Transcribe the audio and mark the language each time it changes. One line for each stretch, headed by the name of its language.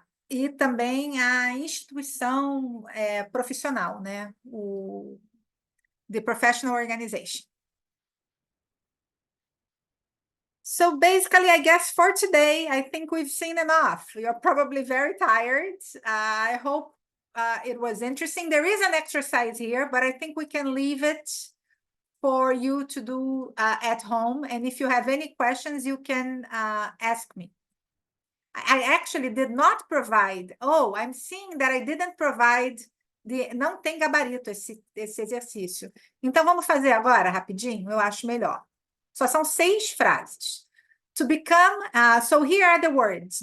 Portuguese: E também a instituição profissional, né?
English: The professional organization. So basically, I guess for today, I think we've seen enough. You're probably very tired. I hope it was interesting. There is an exercise here, but I think we can leave it for you to do at home. And if you have any questions, you can ask me. I actually did not provide. Oh, I'm seeing that I didn't provide.
Portuguese: Não tem gabarito esse exercício. Então, vamos fazer agora, rapidinho? Eu acho melhor. Só são 6 frases.
English: To become, so here are the words.